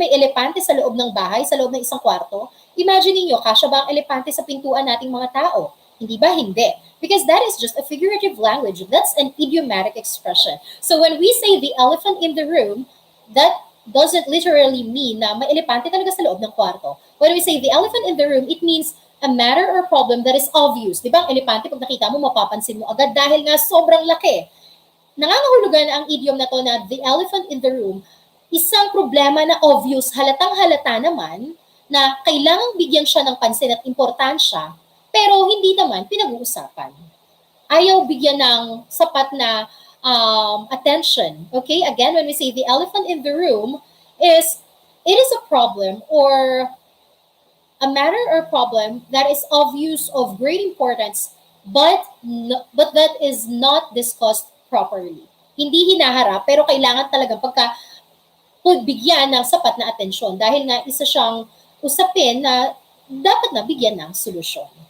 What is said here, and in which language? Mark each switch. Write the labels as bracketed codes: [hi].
[tl] May elepante sa loob ng bahay, sa loob ng isang kwarto? Imagine niyo, kasya ba ang elepante sa pintuan nating mga tao? Hindi ba? Hindi. [en] Because that is just a figurative language. That's an idiomatic expression. So when we say the elephant in the room, that doesn't literally mean [tl] na may elepante talaga sa loob ng kwarto. [en] When we say the elephant in the room, it means a matter or problem that is obvious. [tl] Di ba ang elepante, pag nakita mo, mapapansin mo agad dahil nga sobrang laki. Nangangahulugan ang idiom na to na [en] the elephant in the room, [tl] isang problema na obvious, halatang halata naman, na kailangang bigyan siya ng pansin at importansya, pero hindi naman pinag-uusapan. Ayaw bigyan ng sapat na attention. [en] Okay, again, when we say the elephant in the room, it is a problem or a matter or problem that is obvious, of great importance, but that is not discussed properly. [tl] Hindi hinaharap, pero kailangan talagang bigyan ng sapat na atensyon dahil nga isa siyang usapin na dapat na bigyan ng solusyon.